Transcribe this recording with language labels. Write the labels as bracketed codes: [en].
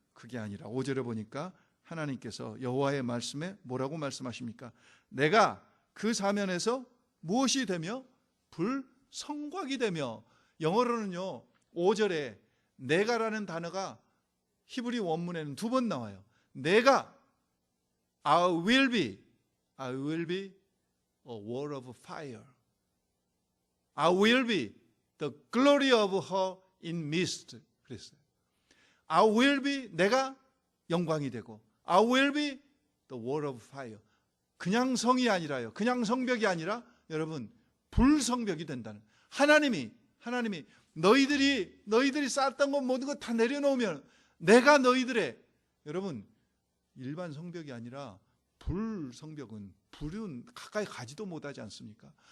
[ko] 그게 아니라 5절에 보니까 하나님께서 여호와의 말씀에 뭐라고 말씀하십니까? 내가 그 사면에서 무엇이 되며? 불성곽이 되며. 영어로는요 5절에 내가라는 단어가 히브리 원문에는 2번 나와요. 내가 [en] I will be a wall of fire. I will be the glory of her in mist. [ko] 그랬어요. [en] I will be, [ko] 내가 영광이 되고, [en] I will be the wall of fire. [ko] 그냥 성이 아니라요, 그냥 성벽이 아니라 여러분 불성벽이 된다는, 하나님이 너희들이 쌓았던 것 모든 것 다 내려놓으면 내가 너희들의, 여러분 일반 성벽이 아니라 불성벽은 불은 가까이 가지도 못하지 않습니까?